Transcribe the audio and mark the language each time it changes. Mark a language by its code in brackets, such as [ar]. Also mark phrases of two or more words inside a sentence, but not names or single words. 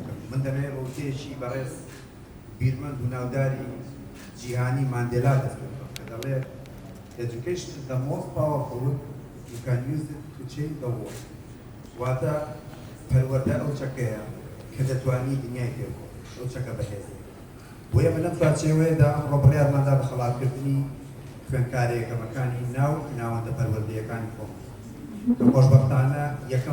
[ckb] من دەمەوێت بە وتەیەکی بەڕێز بیرمەند و ناوداری جیهانی ماندێلا دەستێتەوە کە دەڵێت [en] education is the most powerful you can use it to change the world. [ckb] واتە پەروەردە ئەو چەکەیە کە دەتوانی دنیای پێ بکۆ ئەو چەکە بەهێزێ. بۆیە من لەم پارچەیەوەیەدا ئەمڕۆ بڕیارماندا بە خەڵاتکردنی خوێندکارێکەکەمەکانی ناوەندە پەروەردەیەکانی خۆم کە خۆشبەختانە یەکەم